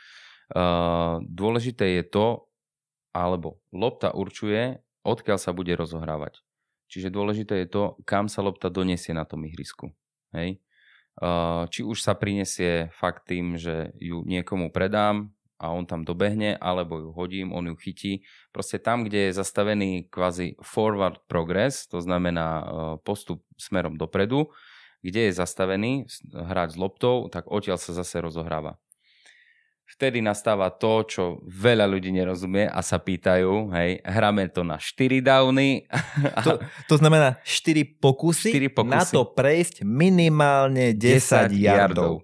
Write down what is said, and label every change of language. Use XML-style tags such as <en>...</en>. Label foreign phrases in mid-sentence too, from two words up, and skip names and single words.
<sk>Dôležité je to, alebo lopta určuje, odkiaľ sa bude rozohrávať. Čiže dôležité je to, kam sa lopta donesie na tom ihrisku. Hej? Či už sa prinesie fakt tým, že ju niekomu predám a on tam dobehne, alebo ju hodím, on ju chytí. Proste tam, kde je zastavený kvázi</sk> <en>forward progress,</en> <sk>to znamená postup smerom dopredu, kde je zastavený hráč s loptou, tak odtiaľ sa zase rozohráva. Vtedy nastáva to, čo veľa ľudí nerozumie a sa pýtajú, hej, hráme to na 4 downy. To znamená 4 pokusy na to prejsť minimálne 10 yardov.</sk>